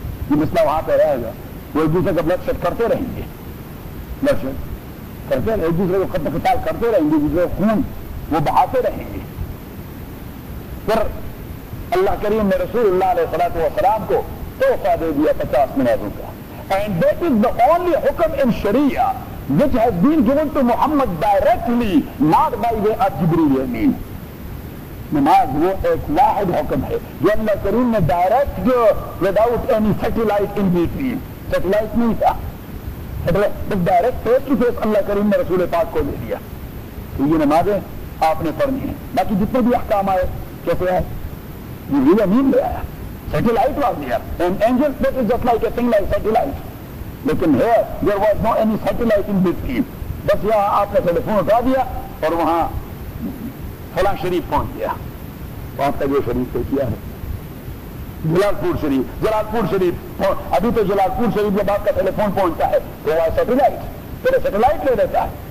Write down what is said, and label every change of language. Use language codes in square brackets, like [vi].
[ur] یہ مسئلہ وہاں پہ رہے گا, وہ ایک دوسرے کا بلڈ شیڈ کرتے رہیں گے, بلڈ شیڈ کرتے ایک دوسرے کو قتل قتال کرتے رہیں گے, ایک دوسرے کا خون وہ بہاتے رہیں گے. پھر اللہ کریم نے رسول اللہ علیہ الصلوۃ والسلام کو توحفہ دے دیا 50 نمازوں کا. [en] And that is the only حکم in شریعہ which has been given to Muhammad directly, not by way of Jibreel Amin. [ur] Namaz, وہ ایک واحد حکم ہے جو اللہ کریم نے direct جو [en] without any satellite in between. [ur] Satellite نہیں تھا, بس direct face to face اللہ کریم نے رسول پاک کو دے دیا کہ یہ نمازیں آپ نے پڑھنی ہیں. باقی جتنے بھی احکام آئے کیسے ہیں, جبریل امین لے آیا, [en] satellite was there. An angel, that is just like a thing like satellite. [ur] لیکن ہے [en] there was no any satellite in between, [ur] بس یہاں آپ نے ٹیلی فون اٹھا دیا اور وہاں فلاں شریف پہنچ گیا. وہاں تک یہ شریف پہ کیا ہے, جلال پور شریف ابھی تو جلال پور شریف جب آپ کا ٹیلی فون پہنچتا ہے تو وہ سیٹلائٹ پہلے سیٹلائٹ لے لیتا ہے.